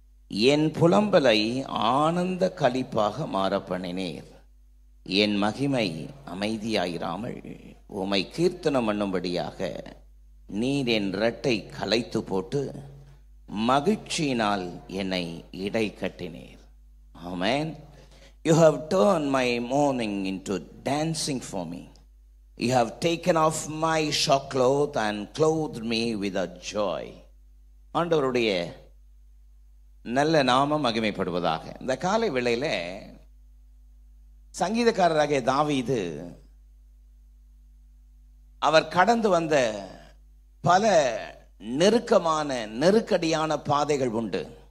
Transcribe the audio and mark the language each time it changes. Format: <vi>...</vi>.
<ta>என் புலம்பலை ஆனந்த களிப்பாக மாற பண்ணினீர், என் மகிமை அமைதியாயிராமல் உமை கீர்த்தனம் பண்ணும்படியாக நீர் என் இரட்டை கலைத்து போட்டு மகிழ்ச்சியினால் என்னை இடை கட்டினீர்.</ta> <en>Amen. You have turned my mourning into dancing for me. You have taken off my sackcloth and clothed me with a joy.</en> <ta>ஆண்டவருடைய நல்ல நாமம் மகிமைப்படுவதாக. இந்த காலை வேளையில சங்கீதக்காரராகிய தாவீது அவர் கடந்து வந்த பல நெருக்கமான நெருக்கடியான பாதைகள் உண்டு.</ta>